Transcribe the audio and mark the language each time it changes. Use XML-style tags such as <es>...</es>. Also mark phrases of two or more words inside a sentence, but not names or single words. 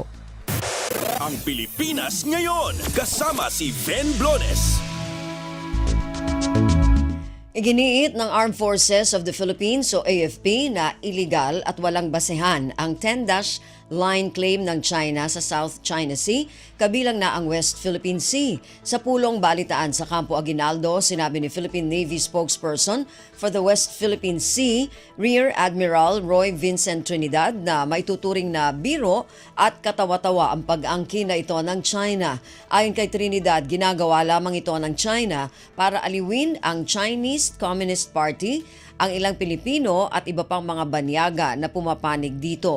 <tl>Ang Pilipinas Ngayon, kasama si Ben Blones. Iginiit ng Armed Forces of the Philippines o AFP na iligal at walang basehan ang</tl> <en>10-dash line claim</en> <tl>ng China sa South China Sea, kabilang na ang West Philippine Sea. Sa pulong balitaan sa Campo Aguinaldo, sinabi ni Philippine Navy</tl> <en>spokesperson for the</en> <tl>West Philippine Sea, Rear Admiral Roy Vincent Trinidad, na maituturing na biro at katawa-tawa ang pag-angkin na ito ng China. Ayon kay Trinidad, ginagawa lamang ito ng China para aliwin ang Chinese Communist Party, ang ilang Pilipino at iba pang mga banyaga na pumapanig dito.</tl>